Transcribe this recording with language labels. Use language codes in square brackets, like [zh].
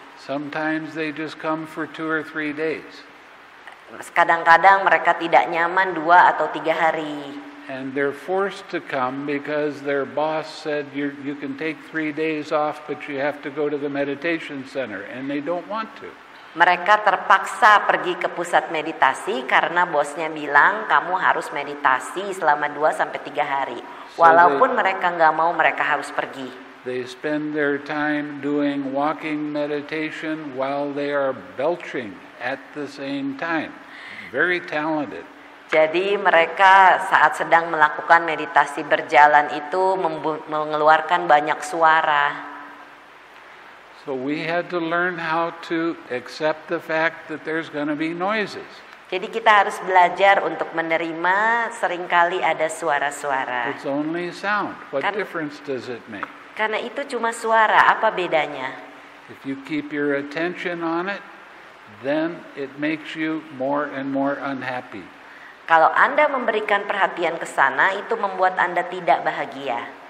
[en] Sometimes they just come for 2 or 3 days. [id] Kadang-kadang mereka tidak nyaman 2 atau 3 hari. [en] And they're forced to come because their boss said you can take 3 days off, but you have to go to the meditation center, and they don't want to. [id] Mereka terpaksa pergi ke pusat meditasi karena bosnya bilang kamu harus meditasi selama 2 sampai 3 hari. Walaupun mereka nggak mau, mereka harus pergi. [en] They spend their time doing walking meditation while they are belching at the same time. Very talented. [id] Jadi mereka saat sedang melakukan meditasi berjalan itu mengeluarkan banyak suara. [en] So we had to learn how to accept the fact that there's going to be noises. [id] Jadi kita harus belajar untuk menerima seringkali ada suara-suara. [en] It's only sound. What difference does it make? [id] Karena itu cuma suara, apa bedanya? [en] If you keep your attention on it, then it makes you more and more unhappy. [id] Kalau Anda memberikan perhatian ke sana, itu membuat Anda tidak bahagia.